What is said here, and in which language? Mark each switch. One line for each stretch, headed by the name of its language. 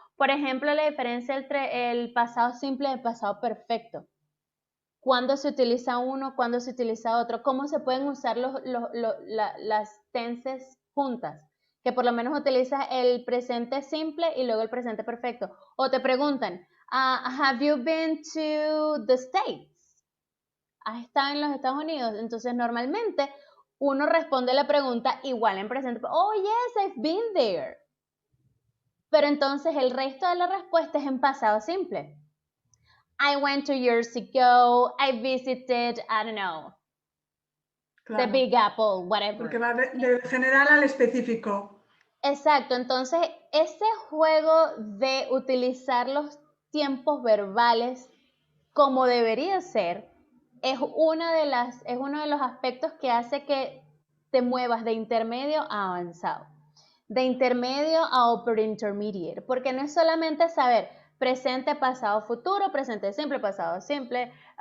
Spanish: Por ejemplo, la diferencia entre el pasado simple y el pasado perfecto. ¿Cuándo se utiliza uno? ¿Cuándo se utiliza otro? ¿Cómo se pueden usar las tenses juntas? Que por lo menos utilizas el presente simple y luego el presente perfecto. O te preguntan,
English: have you been to the States?
Spanish: ¿Has estado en los Estados Unidos? Entonces normalmente uno responde la pregunta igual en presente.
English: Oh, yes, I've been there.
Spanish: Pero entonces el resto de la respuesta es en pasado simple.
English: I went 2 years ago, I visited, I don't know,
Spanish: Claro.
English: the Big Apple, whatever.
Spanish: Porque va de general al específico. Exacto, entonces ese juego de utilizar los tiempos verbales como debería ser es uno de los aspectos que hace que te muevas de intermedio a avanzado, de intermedio a upper intermediate, porque no es solamente saber presente, pasado, futuro, presente simple, pasado simple,